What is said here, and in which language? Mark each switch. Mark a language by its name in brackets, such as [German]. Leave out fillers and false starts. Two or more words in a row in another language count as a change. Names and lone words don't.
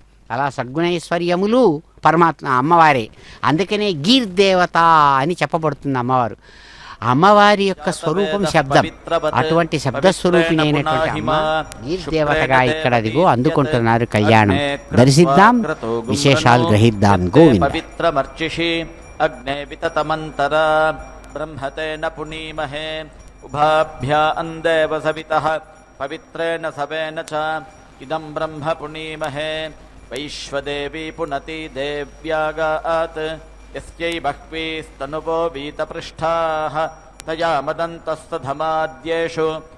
[Telugu] అలా షడ్గుణైశ్వర్యములు పరమాత్మ అమ్మవారే. అందుకనే గీర్దేవత అని చెప్పబడుతుంది అమ్మవారు. అమ్మవారి యొక్క స్వరూపం శబ్దం. అటువంటి శబ్దస్వరూపిణి అయినటువంటి అమ్మ గీర్దేవతగా ఇక్కడ అదిగో అందుకుంటున్నారు కళ్యాణం. దర్శిద్దాం, విశేషాలు గ్రహిద్దాం. గోవింద. [Sanskrit] अग्ने विततमन्तरा ब्रह्मतेन पुनीमहे उभाभ्या अन्देव सवितः पवित्रेण सवेन च इदं ब्रह्म पुनीमहे वैश्वदेवी पुनति देव्यागात् यस्यै बह्वीस्तनुवो वीतपृष्ठाः तया मदन्तस्तधमाद्येषु